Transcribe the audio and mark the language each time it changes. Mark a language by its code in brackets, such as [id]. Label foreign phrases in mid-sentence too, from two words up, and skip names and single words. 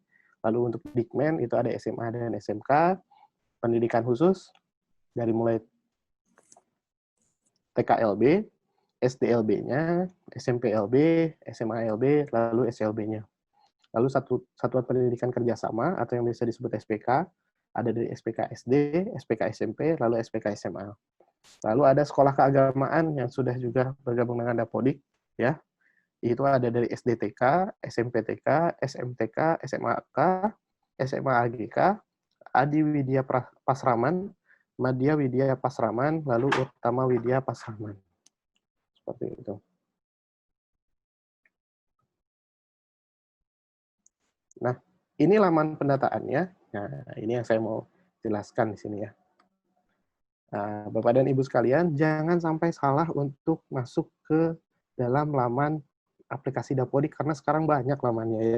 [id] Lalu untuk Dikmen itu ada SMA dan SMK, pendidikan khusus dari mulai TKLB, SDLB-nya, SMPLB, SMALB, lalu SLB-nya. Lalu satuan pendidikan kerjasama atau yang biasa disebut SPK, ada dari SPK SD, SPK SMP, lalu SPK SMA. Lalu ada sekolah keagamaan yang sudah juga bergabung dengan Dapodik, ya. Itu ada dari SDTK, SMPTK, SMTK, SMAK, SMA AGK, Adi Widya Pasraman, Madya Widya Pasraman, lalu Utama Widya Pasraman. Seperti itu. Nah, ini laman pendataannya. Nah, ini yang saya mau jelaskan di sini ya. Nah, Bapak dan Ibu sekalian, jangan sampai salah untuk masuk ke dalam laman aplikasi Dapodik karena sekarang banyak lamannya ya.